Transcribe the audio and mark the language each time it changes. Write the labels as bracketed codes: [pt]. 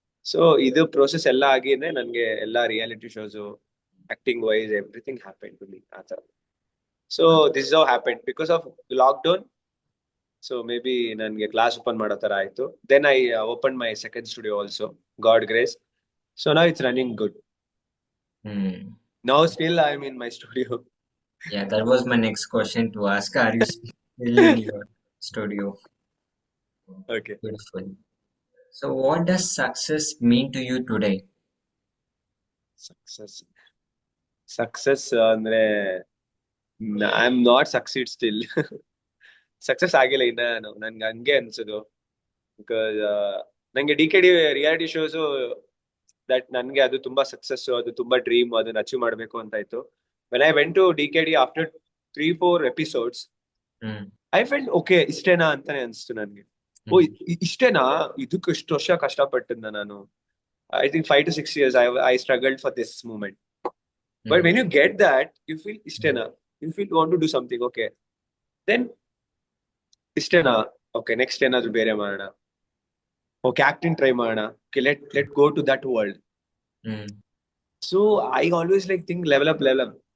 [kn] So ಇದು process ಎಲ್ಲ ಆಗಿನೇ ನನ್ಗೆ ಎಲ್ಲಾ reality shows, acting wise, [en] everything happen to me [kn] ಆ ತರ. [en] So this how happen because of lockdown. [kn] So may be ನನ್ಗೆ ಕ್ಲಾಸ್ ಓಪನ್ ಮಾಡೋ ತರ ಆಯ್ತು. [en] Then I open my second studio also, God grace. So now it's running good. Now still I'm in my studio. Yeah, that was my next question to ask. Are you still in your studio? Okay. Beautiful. So, what does success mean to you today? [kn] Success ಅಂದ್ರೆ [en] I am not succeed still. [kn] Success ಆಗಿಲ್ಲ ಇನ್ನ. ನನ್ಗೆ ಹಂಗೆ ಅನ್ಸೋದು. Because ನಂಗೆ DKD reality shows that ನನ್ಗೆ ಅದು ತುಂಬಾ ಸಕ್ಸಸ್, ಅದು ತುಂಬಾ ಡ್ರೀಮ್, ಅದನ್ನ ಅಚೀವ್ ಮಾಡ್ಬೇಕು ಅಂತ ಇತ್ತು. [en] when I went to DKD after 3-4 episodes, I felt okay, [kn] ಇಷ್ಟೇನಾ ಅಂತಾನೆ ಅನ್ಸ್ತು ನನ್ಗೆ. ಓ, ಇಷ್ಟೇನಾ, ಇದಕ್ಕೆ ಇಷ್ಟು ವರ್ಷ ಕಷ್ಟಪಟ್ಟಿದ್ದ ನಾನು. [en] I think 5 to 6 years I struggled for this moment. But when you get that, you feel ಇಷ್ಟೇನಾ, you feel want to do something. [kn] Okay, then ಇಷ್ಟೇನಾ, ಓಕೆ ನೆಕ್ಸ್ಟ್ ಏನಾದ್ರು ಬೇರೆ ಮಾಡೋಣ. ಓಕೆ, ಆಕ್ಟಿಂಗ್ ಟ್ರೈ ಮಾಡೋಣ. [en] Okay, let go to that world. So I always like think level up.